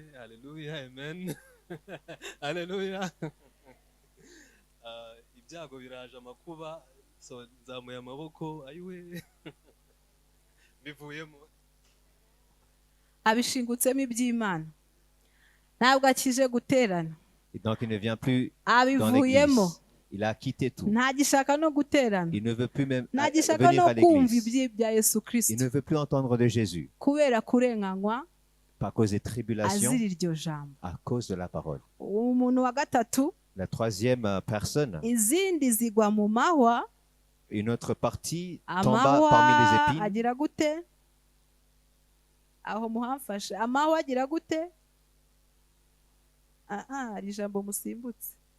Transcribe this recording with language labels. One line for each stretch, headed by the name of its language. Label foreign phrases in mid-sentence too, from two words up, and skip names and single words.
Rundi: Haleluya, amen. Haleluya. Ibyago biraje, amakuba, so nzamuye amaboko, ayiwe. Bivuyemo. abishingutsemo iby'Imana ntabwo akije guterana,
French: Et donc il ne vient plus dans
Rundi: abivuyemo,
French: l'église. Il a quitté tout.
Rundi: ntagishaka no guterana,
French: Il ne veut plus même
Rundi: ntagishaka
French: venir
Rundi: no
French: à
Rundi: kumva
French: l'église.
Rundi: ibya Yesu
French: Il
Rundi: Kristo
French: ne veut plus entendre de Jésus
Rundi: kubera kurenganywa
French: par cause des tribulations,
Rundi: azira iryo jambo.
French: à cause de la parole.
Rundi: Umuntu wa gatatu,
French: La troisième personne,
Rundi: izindi zigwa mu mahwa,
French: une autre partie tomba
Rundi: amahwa
French: parmi les épines.
Rundi: agira gute? Aho muhamfashe, amahwa agira gute? Hari ijambo musimbutse.